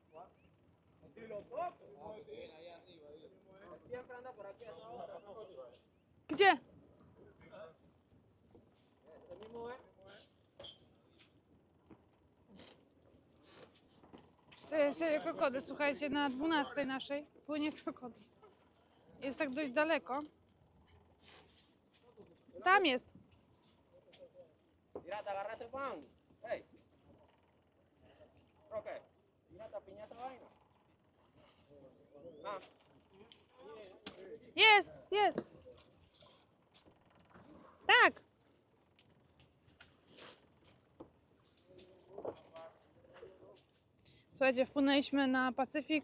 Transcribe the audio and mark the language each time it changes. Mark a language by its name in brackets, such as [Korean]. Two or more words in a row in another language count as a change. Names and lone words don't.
[Spanish] Siempre anda por aquí. [Polish] Gdzie? [Spanish] El mismo es. [Polish] Jest krokodyl, słuchajcie, na 12 naszej płynie krokodyl. Jest tak dość daleko. Tam jest. [Spanish] Mira, te agarraste pan. Hey. Roque, mira, te piñata vaina. Ah. [Polish] Jest, jest. Tak. Słuchajcie, wpłynęliśmy na Pacyfik.